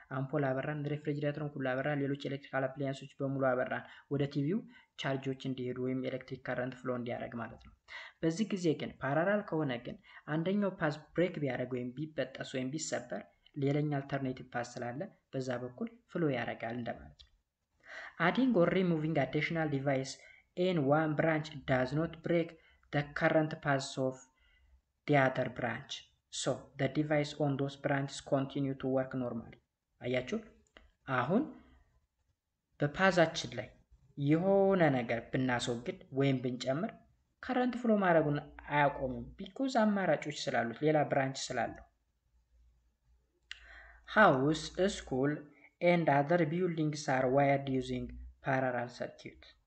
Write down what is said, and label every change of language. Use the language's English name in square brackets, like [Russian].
[Amharic] አምፖል አበራን፣ ሪፍሪጅሬተሩን ሁሉ አበራን፣ ሌሎች ኤሌክትሪካል አፕላያንሶች በሙሉ አበራን ወደ ቲቪው ቻርጆች እንዲሄዱ ወይም ኤሌክትሪክ ከረንት ፍሎ እንዲያደርግ ማለት ነው። በዚህ ጊዜ ግን ፓራላል ከሆነ ግን አንደኛው ፓስ ብሬክ ቢያደርግ ወይም ቢበጠስ ወይም ቢሰበር ሌላኛው አልተርኔቲቭ ፓስ ስላለ በዛ በኩል ፍሎ ያደርጋል እንደማለት ነው። [English] adding or removing additional device in one branch does not break the current paths of the other branch. So the device on those branches continue to work normally. [Amharic] አያችሁ አሁን በፓዛችን ላይ የሆነ ነገር ብናስወግድ ወይም ብንጨምር ከረንት ፍሎ ማድረጉን አያቆምም ቢኮዝ አማራጮች ስላሉት ሌላ ብራንች ስላለው። [English] house, school and other buildings are wired using parallel circuit.